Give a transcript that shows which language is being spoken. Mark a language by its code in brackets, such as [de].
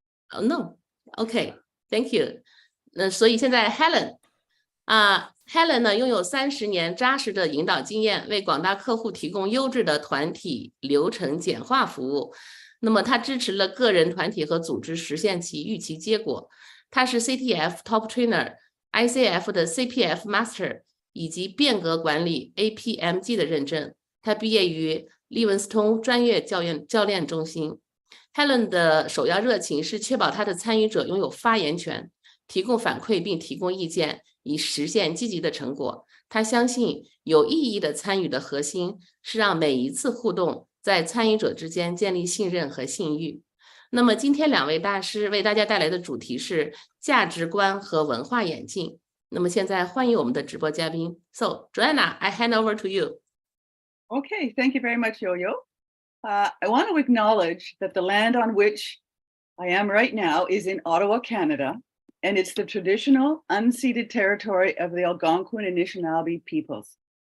[en] Oh no, okay, thank you. [zh] 所以现在 Helen Helen 呢，拥有30年扎实的引导经验，为广大客户提供优质的团体流程简化服务。那么，他支持了个人、团体和组织实现其预期结果。他是 CTF Top Trainer、ICAA 的 CPF Master 以及变革管理 APMG 的认证。他毕业于利文斯通专业教练中心。 Helen 的首要热情是确保他的参与者拥有发言权，提供反馈并提供意见，以实现积极的成果。他相信有意义的参与的核心是让每一次互动在参与者之间建立信任和信誉。那么今天2位大师为大家带来的主题是价值观和文化演进。那么现在欢迎我们的直播嘉宾。 [en] So Joanna, I hand over to you. Okay, thank you very much, Yo-Yo. I want to acknowledge that the land on which I am right now is in Ottawa, Canada, and it's the traditional unceded territory of the Algonquin Anishinaabe peoples.